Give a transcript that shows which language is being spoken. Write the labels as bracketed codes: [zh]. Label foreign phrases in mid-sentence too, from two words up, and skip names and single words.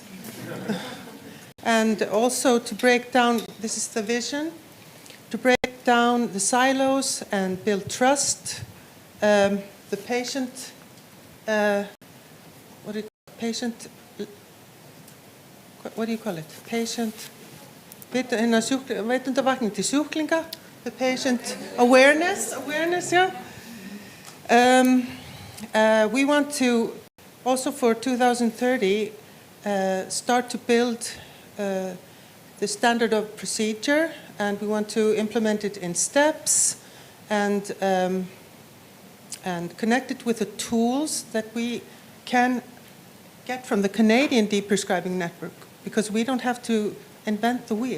[en] And also to break down, this is the vision, to break down the silos and build trust. The patient, what do you call it? Patient, [is] veitundavakning til sjúklinga, [en] the patient awareness, yeah. We want to also for 2030 start to build the standard of procedure, and we want to implement it in steps and connect it with the tools that we can get from the Canadian deprescribing network, because we don't have to invent the wheel.